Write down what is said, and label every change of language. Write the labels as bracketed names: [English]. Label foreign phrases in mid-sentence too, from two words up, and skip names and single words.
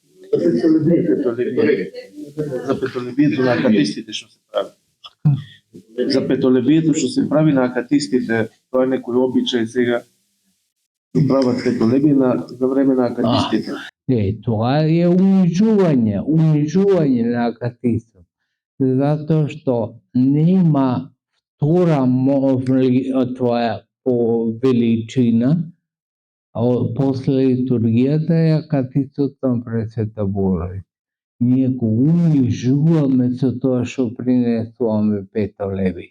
[Macedonian] За петолебието на акатистите што се прави. За петолебието што се прави на акатистите, тоа е некој обичај сега. Што прават петолебија за време на акатистите. Това е унижување на акатистот. Zato što nema втора твоја по величина, после литургијата е акатистот на Пресвета Божија. Ние го унижуваме со тоа што принесуваме петолеби.